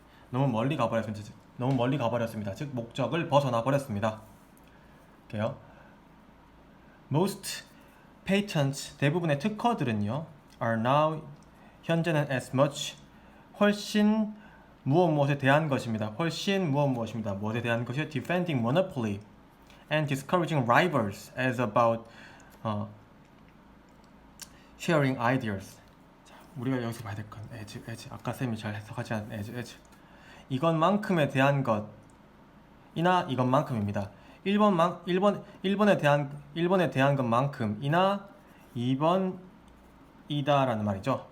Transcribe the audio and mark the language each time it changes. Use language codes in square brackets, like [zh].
[ko] 너무 멀리 가버렸습니다. 즉 목적을 벗어나 버렸습니다. 볼게요. [en] Most patents, [ko] 대부분의 특허들은요, [en] are now, [ko] 현재는 [en] as much, [ko] 훨씬 무엇에 대한 것입니다. 무엇입니다. 무엇에 대한 것이요? [en] Defending monopoly and discouraging rivals as about sharing ideas. [ko] 자, 우리가 여기서 봐야 될 건 as. 아까 쌤이 잘 해석하지 않은 as. 이것만큼에 대한 것이나 이것만큼입니다. 1번에 대한 것만큼이나 2번이다라는 말이죠.